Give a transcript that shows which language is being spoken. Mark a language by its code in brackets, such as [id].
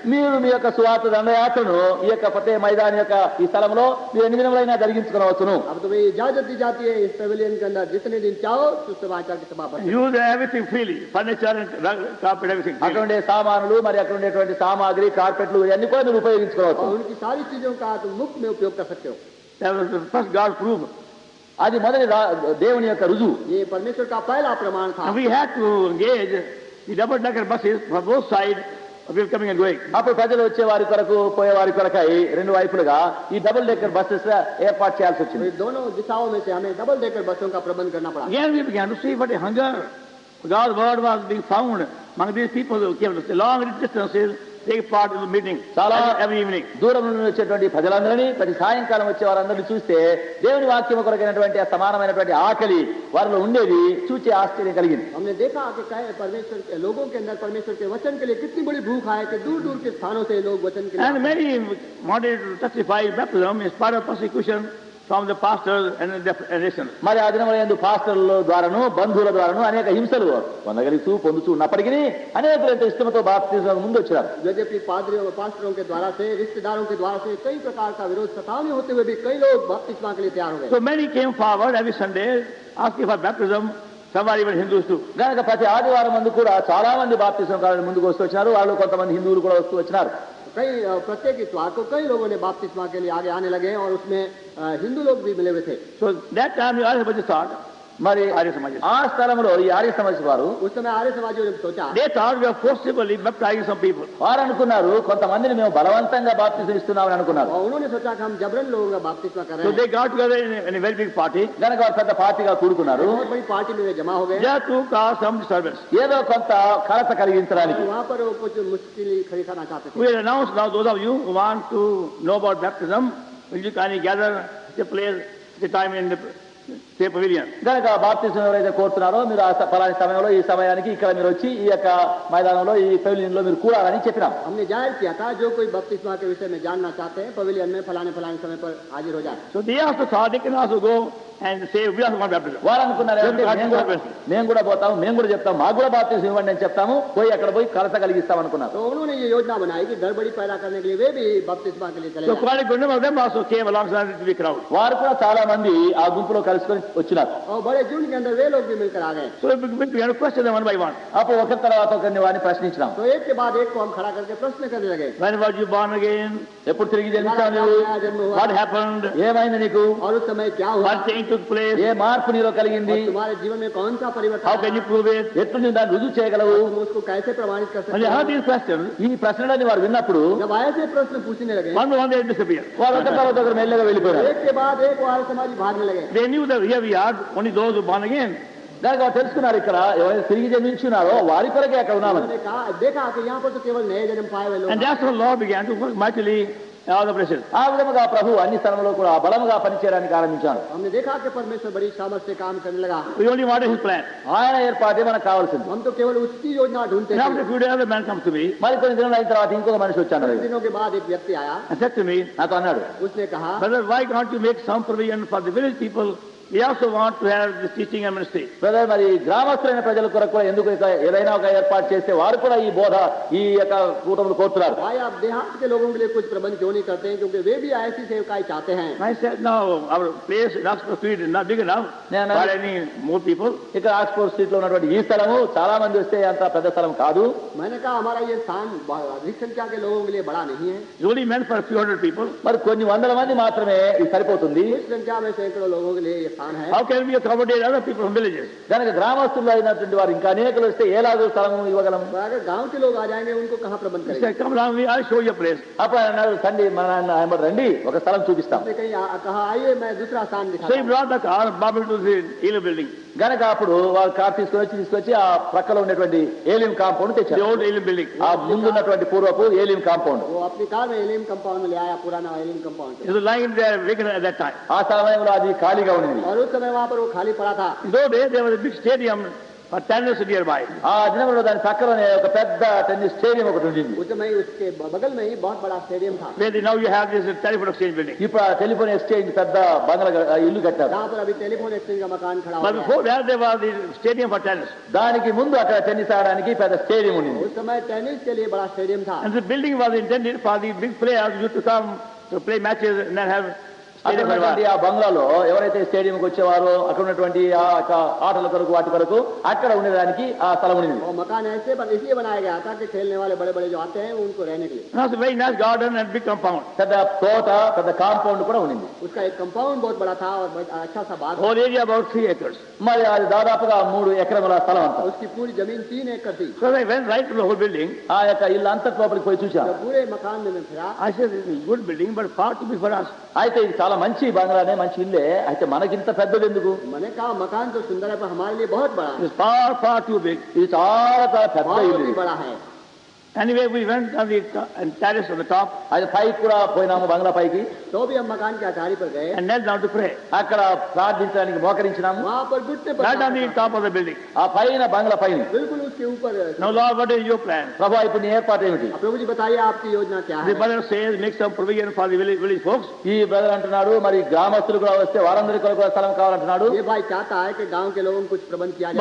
[te] మీరు మీ యొక్క సువార్త దండయాత్రను ఈ యొక్క ఫతే మైదాన్ యొక్క ఈ స్థలంలో మీరు ఎన్ని దినములైనా జరిగించుకోవచ్చును. [hi] अब तुम्हें इजाजत दी जाती है इस पेविलियन के अंदर जितने दिन चाहो सुसमाचार की सभा पर. [en] Use everything freely, furniture and carpet, everything. [te] అక్కడ ఉండే సామానులు మరి అక్కడ ఉండేటువంటి సామాగ్రి కార్పెట్లు ఇవన్నీ కూడా మీరు ఉపయోగించుకోవచ్చు. [hi] और उनकी सारी चीजों का तुम मुफ्त में उपयोग कर सकते हो. [en] That was the first God proof. [te] అది మొదటి దేవుని యొక్క రుజువు. [hi] ये परमेश्वर का पहला प्रमाण था. [en] And we had to engage the double-decker buses from both sides of people coming and going. [te] అప్పుడు ప్రజలు వచ్చే వారి కొరకు పోయే వారి కొరకై రెండు వైపులుగా ఈ డబుల్ డెక్కర్ బస్సెస్ ఏర్పాటు చేయాల్సి [hi] तो [te] వచ్చింది. [hi] ये दोनों दिशाओं में से हमें डबल डेकर बसों का प्रबंध करना पड़ा. [en] Again we began to see what a hunger. God's word was being found among these people who came to long distances, take part in the meeting every evening. [te] దూరం నుండి వచ్చేటువంటి ప్రజలందరినీ ప్రతి సాయంకాలం వచ్చే వారందరినీ చూస్తే దేవుని వాక్యం కొరకైనటువంటి ఆ సమానమైనటువంటి ఆకలి వారిలో ఉండేది చూచి ఆశ్చర్యం కలిగింది. [hi] हमने देखा कि परमेश्वर के लोगों के अंदर परमेश्वर के वचन के लिए कितनी बड़ी भूख है कि दूर दूर के स्थानों से लोग वचन के लिए. [en] And many wanted to testify baptism in spite of persecution from the pastors and the nations. [te] మరి ఆ దినములందు పాస్టర్ల ద్వారాను బంధువుల ద్వారాను అనేక హింసలు పొందగలుగుతూ పొందుతూ ఉన్నప్పటికీ అనేకులైతే ఇష్టంతో బాప్తిజం ముందు వచ్చారు. [hi] यद्यपि पादरियों पास्टरों के द्वारा से रिश्तेदारों के द्वारा से कई प्रकार का विरोध सतावनी होते हुए भी कई लोग बपतिस्मा के लिए तैयार हो गए. [en] So many came forward every Sunday asking for baptism. Some are even Hindus too. [te] కనుక ప్రతి ఆదివారం మందు కూడా చాలా మంది బాప్తిజం కావాలని ముందుకు వస్తూ వచ్చినారు. వాళ్ళు కొంతమంది హిందువులు కూడా వస్తూ వచ్చినారు. [hi] कई प्रत्येक इतवार को कई लोगों ने बपतिस्मा के लिए आगे आने लगे और उसमें हिंदू लोग भी मिले हुए थे. [en] So that time the Arya Samaj thought, [te] మరి [en] Arya Samaj, [te] ఆ స్థలంలో ఈ ఆర్య సమాజ వారు [hi] उस समय आर्य समाजियों ने सोचा [en] they thought we are forcibly baptizing some people. [te] వారు అనుకున్నారు కొంతమందిని మేము బలవంతంగా బాప్తిజం ఇస్తున్నామని అనుకున్నారు. [hi] और उन्होंने सोचा कि हम जबरन लोगों का बपतिस्मा कर रहे [en] So [hi] हैं. [en] they got together in a very big party. [te] కనుక వారు పెద్ద పార్టీగా కూడుకున్నారు. [hi] बहुत बड़ी पार्टी में वे जमा हो गए. [en] Just to cause some disturbance. [te] ఏదో కొంత కలత కలిగించడానికి. [hi] वहाँ पर वो कुछ मुश्किल खड़ी करना चाहते थे. [en] We will announce now those of you who want to know about baptism, will you kindly gather the place, the time in the pavilion. [te] కనుక బాప్తిజం ఎవరైతే కోరుతున్నారో మీరు ఆ ఫలాని సమయంలో ఈ సమయానికి ఇక్కడ మీరు వచ్చి ఈ యొక్క మైదానంలో ఈ పెవిలియన్ లో మీరు కూడాలని చెప్పినాం. [hi] हमने जाहिर किया था जो कोई बपतिस्मा के विषय में जानना चाहते हैं पवेलियन में फलाने फलाने समय पर हाजिर हो जाए. [en] So they also thought they can also go and say we also want baptism. [te] వారు అనుకున్నారు "ఏమంటే మేము కూడా పోతాము, మేము కూడా చెప్తాము, మాకు కూడా బాప్తిజం ఇవ్వండి అని చెప్తాము, పోయి అక్కడ పోయి కలత కలిగిస్తాం అనుకున్నారు. [hi] तो उन्होंने ये योजना बनाई कि गड़बड़ी पैदा करने के लिए वे भी बपतिस्मा के लिए चले [en] So [hi] जाएं. [en] quite a good number of them also came alongside the big crowd. [te] వారు కూడా చాలా మంది ఆ గుంపులో కలుసుకొని వచ్చినారు. [hi] और बड़े झुंड के अंदर वे लोग भी मिलकर आ गए. [en] So we began to question them one by one. [te] అప్పుడు ఒకరి తర్వాత ఒకరిని వారిని ప్రశ్నించినాం. [hi] तो एक के बाद एक को हम खड़ा करके प्रश्न करने लगे. [en] When were you born again? [te] ఎప్పుడు తిరిగి జన్మించావు నువ్వు? [en] What happened? [te] ఏమైంది నీకు? [hi] और उस समय क्या हुआ? [en] What change took place? [te] ఏ మార్పు నీలో కలిగింది? [hi] और तुम्हारे जीवन में कौन सा परिवर्तन [en] How can [hi] आया? [en] you prove it? [te] ఎట్లు నువ్వు దాన్ని రుజువు చేయగలవు? [hi] तुम उसको कैसे प्रमाणित कर [en] When they [hi] सकते [en] heard [hi] हो? [en] these questions, [te] ఈ ప్రశ్నలని వారు విన్నప్పుడు [hi] जब ऐसे प्रश्न पूछने लगे [en] one by one they disappeared. [te] వారు ఒకరి తర్వాత ఒకరు మెల్లగా వెళ్ళిపోయారు. [hi] एक के बाद एक आर्य समाजी भागने लगे. [en] They knew that here we are only those who born again. [te] దానికి వారు తెలుసుకున్నారు ఇక్కడ ఎవరైతే తిరిగి జన్మించున్నారో వారి కొరకే అక్కడ ఉన్నామని. [hi] उन्होंने कहा देखा कि यहाँ पर तो केवल नए जन्म पाए हुए लोग [en] And that's how the Lord began to work mightily in all the places. [te] ఆ విధముగా ప్రభు అన్ని స్థలంలో కూడా బలముగా పనిచేయడానికి ఆరంభించాడు. [hi] हमने देखा कि परमेश्वर बड़ी सामर्थ से काम करने लगा. [en] We only wanted his plan. [te] ఆయన ఏర్పాటే మనకు కావాల్సింది. [hi] हम तो केवल उसकी योजना ढूंढते [en] And after [hi] थे. [en] a few days, the man comes to me [te] మరి కొన్ని దినాలు అయిన తర్వాత ఇంకొక మనిషి వచ్చాడు. [hi] कुछ दिनों के बाद एक व्यक्ति आया. [en] and said to me, [te] నాతో అన్నాడు, [hi] उसने कहा [en] Brother, why can't you make some provision for the village people? We also want to have this teaching and ministry. [te] Brother మరి గ్రామస్తులైన ప్రజల కొరకు కూడా ఎందుకు ఇక ఏదైనా ఒక ఏర్పాటు చేస్తే వారు కూడా ఈ బోధ ఈ యొక్క కూటములు కోరుతున్నారు. [hi] भाई आप देहात के लोगों के लिए कुछ प्रबंध क्यों नहीं करते हैं क्योंकि वे भी ऐसी सेवकाई चाहते हैं. [en] I said, no, our place in Oxford Street is not big enough Yeah, for any more people. [te] ఇక్కడ ఆక్స్ఫోర్డ్ స్ట్రీట్ లో ఉన్నటువంటి ఈ స్థలము చాలా మంది వస్తే అంత పెద్ద స్థలం కాదు. [hi] मैंने कहा हमारा ये स्थान अधिक संख्या के लोगों के लिए बड़ा नहीं है. [en] It's only meant for a few hundred people. [te] మరి కొన్ని వందల మంది మాత్రమే ఇది సరిపోతుంది. [hi] इस संख्या में सैकड़ों लोगों के लिए ये स्थान है. [en] How can we accommodate other people from villages? [te] కనుక గ్రామస్తుల్లో అయినటువంటి వారు ఇంకా అనేకలు వస్తే ఏలాగో స్థలము ఇవ్వగలం. [hi] तो अगर गांव के लोग आ जाएंगे उनको कहाँ प्रबंध [en] He [hi] करेंगे. [en] said, come along, I'll show you a place. [te] అప్పుడు ఆయన అన్నాడు, తండ్రి మన ఆయన రండి ఒక స్థలం చూపిస్తాం. [hi] उसने कहीं कहा आइए मैं दूसरा स्थान [en] So he [hi] दिखाता हूं. [en] brought the car, Bible to the Elo building. [te] గనక అప్పుడు వాళ్ళు కార్ తీసుకొచ్చి ఆ ప్రక్కలో ఉన్నటువంటి ఏలియం కాంపౌండ్ [en] The [te] తెచ్చారు. [en] old Elim building. [te] ఆ ముందున్నటువంటి పూర్వపు ఏలియం కాంపౌండ్. [hi] वो अपनी कार में एलियम कंपाउंड में ले आया, पुराना allium compound, [en] It was lying there vacant at that time. [te] ఆ సమయంలో అది ఖాళీగా ఉండింది. [hi] और उस समय वहाँ पर वो खाली पड़ा था. [en] In those days, there was a big stadium for tennis nearby. [te] ఆ దినంలో దాని పక్కలోనే ఒక పెద్ద టెన్నిస్ స్టేడియం ఒకటి ఉండింది. [hi] उस समय उसके बगल में ही बहुत बड़ा स्टेडिయం था. [en] Now you have this telephone exchange building. [te] ఇప్పుడు ఆ టెలిఫోన్ ఎక్స్చేంజ్ పెద్ద బంగ్లా ఇల్లు కట్టారు. [hi] जहाँ पर अभी टेलीफोन एक्सचेंज का मकान खड़ा [en] But [hi] हुआ है. [en] before that, there was the stadium for tennis. [te] దానికి ముందు అక్కడ టెన్నిస్ ఆడడానికి పెద్ద స్టేడియం ఉండింది. [hi] उस समय टेनिस के लिए बड़ा स्टेडियम था. [en] And the building was intended for the big players who used to come to play matches and then have [te] అక్కడ [en] stadium for [te] ఉన్నటువంటి ఆ బంగ్లాలో ఎవరైతే స్టేడియంకి వచ్చేవారో అక్కడ ఉన్నటువంటి ఆ ఆటల కొరకు వాటి కొరకు అక్కడ ఉండేదానికి ఆ స్థలం ఉండింది. [hi] और मकान ऐसे पर इसलिए बनाया गया था कि खेलने वाले बड़े बड़े जो आते हैं उनको रहने के लिए. [en] Now it's a very nice garden and big compound. [te] పెద్ద తోట పెద్ద కాంపౌండ్ కూడా ఉండింది. [hi] उसका एक कंपाउंड बहुत बड़ा था और अच्छा सा बाग. [en] Whole area about 3 acres. [te] మరి అది దాదాపుగా 3 ఎకరముల స్థలం అంతా. [hi] उसकी पूरी जमीन 3 एकड़ थी. [en] So I went right to the whole building. [te] ఆ యొక్క ఇల్లు అంతటి లోపలికి పోయి చూశాను. [hi] जब पूरे मकान में मैं फिरा, [en] I said, this is a good building, but far too big for us. [te] అయితే ఇది చాలా మంచి బంగ్లానే మంచి ఇల్లే, అయితే మనకింత పెద్దది ఎందుకు? [hi] मैंने कहा मकान तो सुंदर है पर हमारे लिए बहुत बड़ा है, [en] It's far too big. [te] ఇది చాలా చాలా పెద్ద [hi] बहुत [te] ఇల్లు [hi] ही [te] ఇది. [hi] बड़ा है. [en] Anyway, we went on the terrace on the top [te] అది పైకి కూడా పోయినాము బంగ్లా పైకి. [hi] तो भी हम मकान के अटारी पर गए, [en] and knelt down to pray. [te] అక్కడ ప్రార్థించడానికి మోకరించినాము. [hi] वहाँ पर घुटने पर [en] Right on the top of the building. [te] ఆ పైన బంగ్లా పైన. [hi] बिल्कुल उसके ऊपर. [en] Now, Lord, what is your plan? [te] ప్రభు ఇప్పుడు నీ ఏర్పాటు ఏమిటి? [hi] प्रभु जी बताइए आपकी योजना क्या [en] The [hi] है. [en] brother says, make some provision for the village folks. [te] ఈ బ్రదర్ అంటున్నాడు మరి గ్రామస్తులు కూడా వస్తే వారందరికీ కొరకు స్థలం కావాలంటున్నాడు. [hi] ये भाई चाहता है कि गांव के लोगों को कुछ प्रबंध किया